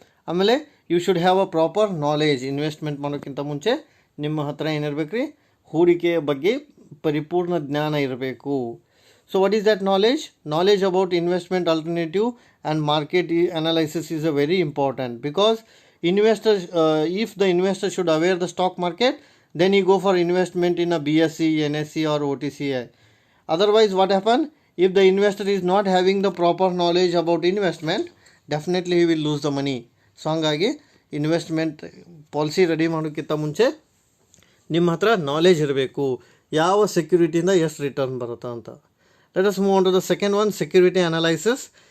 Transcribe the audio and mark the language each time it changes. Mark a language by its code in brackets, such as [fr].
[kn] ಆಮೇಲೆ [en] You should have a proper knowledge. [kn] Investment ಮಾಡೋಕ್ಕಿಂತ ಮುಂಚೆ ನಿಮ್ಮ ಹತ್ರ ಏನಿರಬೇಕು ರೀ, ಹೂಡಿಕೆಯ ಬಗ್ಗೆ ಪರಿಪೂರ್ಣ ಜ್ಞಾನ ಇರಬೇಕು. [en] So what is that knowledge? Knowledge about investment alternative and market analysis is a very important, because If the investor should aware the stock market, then he go for investment in a BSE, NSE or OTCI. Otherwise what happen, if the investor is not having the proper knowledge about investment, definitely he will lose the money. [kn] So ಹಂಗಾಗಿ investment policy ready ಮಾಡೋಕ್ಕಿಂತ ಮುಂಚೆ ನಿಮ್ಮ ಹತ್ರ knowledge ಇರಬೇಕು, ಯಾವ ಸೆಕ್ಯೂರಿಟಿಯಿಂದ ಎಷ್ಟು return ಬರುತ್ತಾ ಅಂತ. [en] Let us move on to the second one, security analysis.